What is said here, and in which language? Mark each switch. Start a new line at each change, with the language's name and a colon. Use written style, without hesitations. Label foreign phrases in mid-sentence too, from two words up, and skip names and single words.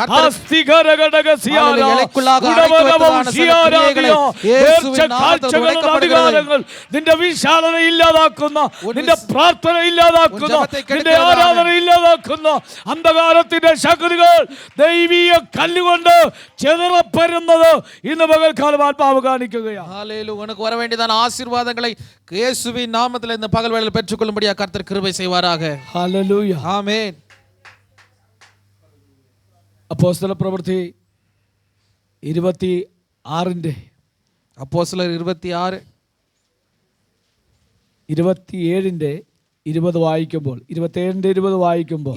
Malayalam: അധികാരങ്ങൾ നിന്റെ വിശാലത ഇല്ലാതാക്കുന്ന, നിന്റെ പ്രാർത്ഥന ഇല്ലാതാക്കുന്ന, നിന്റെ ആരാധന ഇല്ലാതാക്കുന്ന അന്ധകാരത്തിന്റെ ശക്തികൾ ദൈവീയ കല്ലുകൊണ്ട് ചെതറപ്പെടുന്നത് ഇന്ന് പകൽക്കാലം ആത്മാവ് കാണിക്കുകയാണ്. ഹല്ലേലൂയ.
Tamil: உனக்கு வர வேண்டியதான ஆசீர்வாதங்களை இயேசுவின் நாமத்தில் இந்த பகல் வேளையில் பெற்றுக்கொள்ளும்படியாக கர்த்தர் கிருபை செய்வாராக.
Malayalam: ഹല്ലേലൂയ.
Tamil: ஆமென்.
Malayalam: അപ്പോസ്തല പ്രവൃത്തി 26 അപ്പോസ്തലർ 26 27 വായിക്കുമ്പോൾ, 27 വായിക്കുമ്പോൾ,